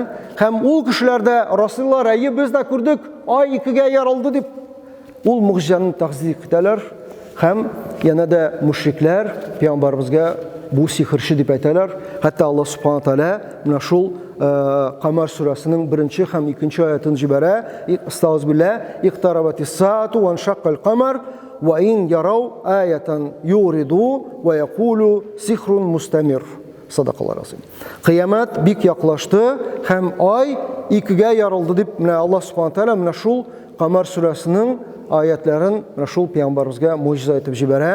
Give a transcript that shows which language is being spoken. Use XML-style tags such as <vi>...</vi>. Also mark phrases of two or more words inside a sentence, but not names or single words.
<tt>Һәм ул кешеләрдә Расуллар, әйе, без дә күрдек, ай икегә ярылды дип ул мөҗизаны тәкъдим итәләр. Һәм янә дә мөшрикләр пәйгамбәрбезгә бу сихерче дип әйтәләр. Хәтта Аллаһ субхана тәгалә менә шул Камар сүрәсенең 1 һәм 2 аятын җибәрә.</tt> <ar>Истагъфирулlah, اقتربت الساعة وانشق القمر وإن يروا آية يعرضوا ويقولوا سحر مستمر. صدق الله العظيم.</ar> <tt>Кыямат бик яклашты һәм ай икегә ярылды дип менә Аллаһ субхана тәгалә менә шул Камар сүрәсенең аятларын менә шул пәйгамбәрбезгә мөҗиза итеп җибәрә.</tt>